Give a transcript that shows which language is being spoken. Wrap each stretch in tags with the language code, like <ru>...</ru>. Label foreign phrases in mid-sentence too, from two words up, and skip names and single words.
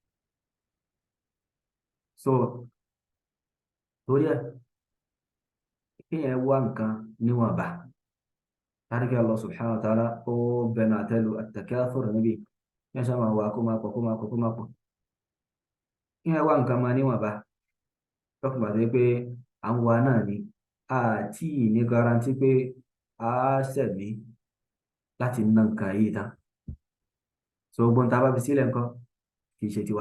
<yo>So torí ẹ̀ kéèyàn wá nǹkan níwọ̀nba tàbí</yo> <ar>الله سبحانه وتعالى</ar> <yo>ó bẹnu àtẹ́lu at-takathur níbi yẹn sábà wà kó máa pọ̀ kó máa pọ̀ kó máa pọ̀ kéèyàn wá nǹkan máa níwọ̀nba lọ́kùnrin àti pé à ń wa náà ni àti ní garanti pé a ṣẹ̀mí láti ná nǹkan yìí tán so gbogbo tá a bá fi sílẹ̀ nǹkan kì í ṣe tiwa</yo>